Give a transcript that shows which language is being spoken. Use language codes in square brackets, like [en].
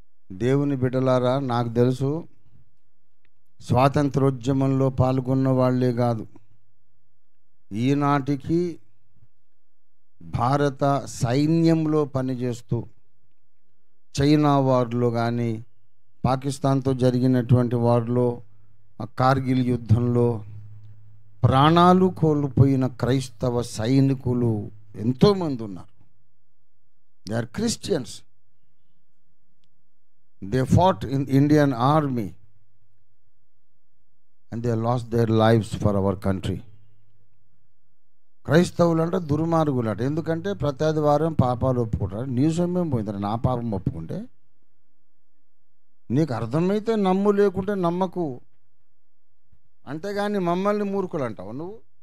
[te] దేవుని బిడ్డలారా, నాకు తెలుసు స్వాతంత్రోద్యమంలో పాల్గొన్న వాళ్ళే కాదు, ఈనాటికి భారత సైన్యంలో పనిచేస్తూ చైనా వార్లో కానీ, పాకిస్తాన్తో జరిగినటువంటి వార్లో, కార్గిల్ యుద్ధంలో ప్రాణాలు కోల్పోయిన క్రైస్తవ సైనికులు ఎంతోమంది ఉన్నారు. [en] They are Christians. They fought in Indian army and they lost their lives for our country. [te] క్రైస్తవులు అంటే దుర్మార్గులు అట. ఎందుకంటే ప్రతి ఆదివారం పాపాలు ఒప్పుకుంటారు. నీ సొమ్మేం పోయింది? నా పాపం ఒప్పుకుంటే నీకు అర్థమైతే నమ్ము, లేకుంటే నమ్మకు. అంతేగాని మమ్మల్ని మూర్ఖులు అంటావు నువ్వు.